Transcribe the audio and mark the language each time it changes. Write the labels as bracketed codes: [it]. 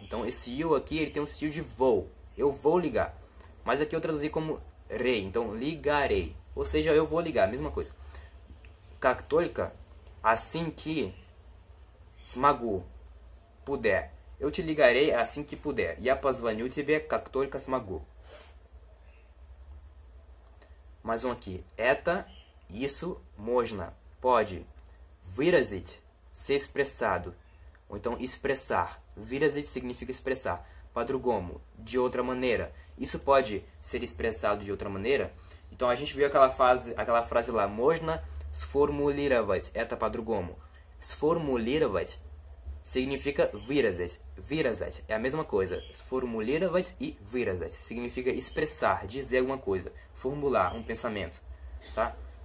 [pt] Então, esse you aqui, ele tem um sentido de vou. Eu vou ligar. Mas aqui eu traduzi como rei. Então, ligarei. Ou seja, eu vou ligar, mesma coisa. Как только, assim que, смогу, puder. Eu te ligarei assim que puder. [ru] Я позвоню тебе, как только смогу. [pt] Mais um aqui. Это, isso, можно, pode. Выразить, ser expressado. Ou então expressar. Выразить significa expressar. По-другому, de outra maneira. Isso pode ser expressado de outra maneira. Então a gente viu aquela frase lá. [ru] Можно сформулировать это по-другому. Сформулировать significa выразить. [pt] Выразить é a mesma coisa. Сформулировать e выразить significa expressar, dizer alguma coisa, formular um pensamento, tá?